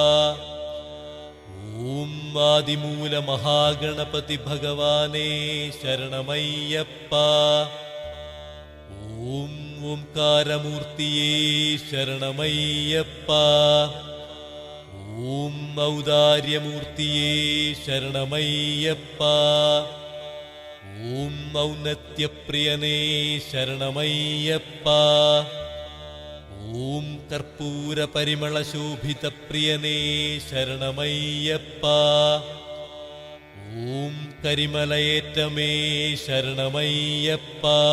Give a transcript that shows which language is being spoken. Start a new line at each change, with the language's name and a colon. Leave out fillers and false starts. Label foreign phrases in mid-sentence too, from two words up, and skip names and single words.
Telugu: ఓం ఆదిమూల మహాగణపతి భగవానే శరణమయ్యప్ప ఓం ఓంకారమూర్తియే శరణమయ్యప్ప ఓం ఔదార్యమూర్తియే శరణమయ్యప్ప
Malayalam: ഓം ഔന്നത്യപ്രിയനേ ശരണമയ്യപ്പ. ഓം കർപ്പൂര പരിമളശോഭിതപ്രിയനേ ശരണമയ്യപ്പ. ഓം കരിമലയേറ്റമേ ശരണമയ്യപ്പ.